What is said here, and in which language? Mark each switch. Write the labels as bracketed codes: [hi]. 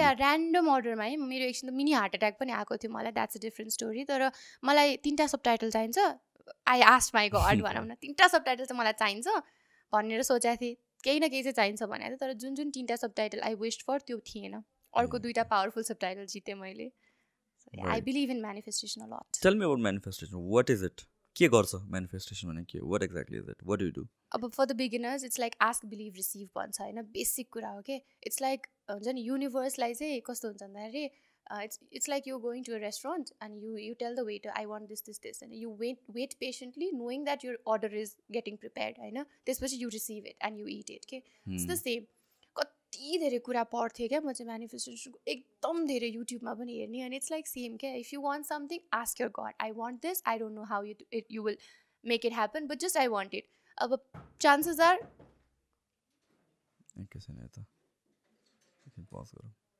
[ne] या random अर्डरमा है. मेरो एकछिन त मिनी हार्ट एट्याक पनि आएको थियो मलाई. [en] That's a different story. [ne] तर मलाई 3टा सबटाइटल चाहिन्छ. [en] I asked my god [ne] भनौँ न 3टा सबटाइटल चाहिँ मलाई चाहिन्छ भनेर सोचेको थिएँ. केही न केही चाहिँ चाहिन्छ भनेको थियो. तर जुन 3टा सबटाइटल [en] I wished for [ne] त्यो थिएन. अर्को 2टा पावरफुल सबटाइटल जितेँ मैले. [en] I believe in manifestation a lot. Tell me about manifestation. What is it? [ne] के गर्छ manifestation भने के? [en] What exactly is it? What do you do? अब for the beginners it's like ask, believe, receive [ne] भन्छ होइन. Basic कुरा हो के. [en] It's like [ne] हुन्छ नि युनिभर्सलाई चाहिँ कस्तो हुन्छ भन्दाखेरि [en] it's like you're going to a restaurant and you tell the waiter I want this and you wait patiently knowing that your order is getting prepared [ne] होइन. त्यसपछि [en] you receive it and you eat it के. It's the same. [ne] कति धेरै कुरा पढ्थेँ क्या म चाहिँ म्यानिफेस्टेसनको. एकदम धेरै युट्युबमा पनि हेर्ने. अनि [en] it's like same [ne] क्या. [en] If you want something ask your god I want this. I don't know how you will make it happen but just I want it. अब chances are [ne] एकैछिन यता एकछिन पज गरौँ